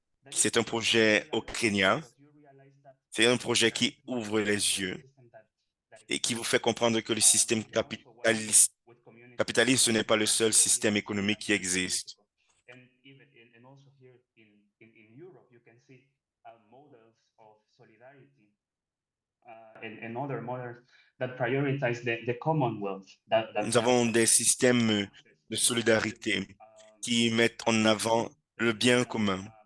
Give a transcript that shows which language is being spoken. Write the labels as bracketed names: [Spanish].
[French] C'est un projet au Kenya. C'est un projet qui ouvre les yeux et qui vous fait comprendre que le système capitaliste, ce n'est pas le seul système économique qui existe. [English] And also here in Europe, you can see models of solidarity and other models that prioritize the commonwealth. [French] Nous avons des systèmes de solidarité qui mettent en avant le bien commun.